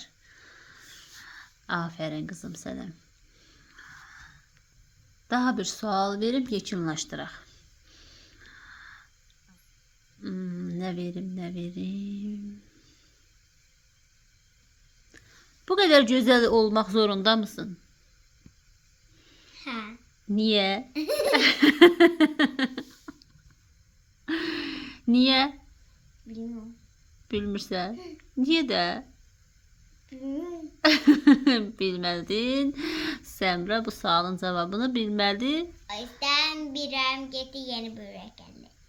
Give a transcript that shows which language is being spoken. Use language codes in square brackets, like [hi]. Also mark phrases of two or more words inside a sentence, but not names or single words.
[az] Afərin qızım sənə. Daha bir sual verib yekunlaşdıraq. Nə verim? [tr] Bu qədər gözəl olmaq zorunda mısın? Ha. Niye? Niye? Bilmiyorum. [az] Bilmirsən. Niye də? [tr] Bilmiyorum. [az] Bilmədin. Səmra bu sualın cavabını bilmədi. [tr] O yüzden bir gitti yeni börek geldi.